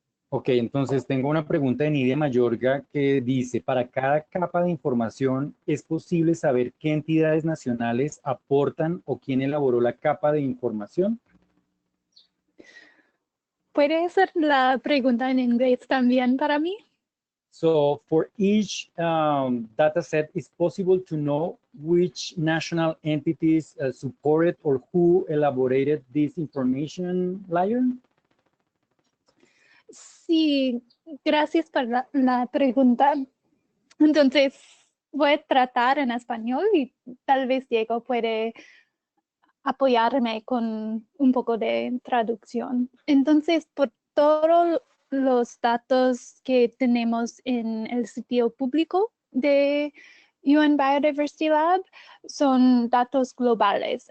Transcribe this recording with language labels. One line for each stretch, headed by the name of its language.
Spanish: Ok, entonces tengo una pregunta de Nidia Mayorga que dice, para cada capa de información, ¿es posible saber qué entidades nacionales aportan o quién elaboró la capa de información? ¿Puede hacer la pregunta en inglés también para mí?
English: So for each data set, it's possible to know which national entities supported or who elaborated this information layer?
Spanish: Sí, gracias por la pregunta. Entonces, voy a tratar en español y tal vez Diego puede apoyarme con un poco de traducción. Entonces, por todos los datos que tenemos en el sitio público de UN Biodiversity Lab son datos globales.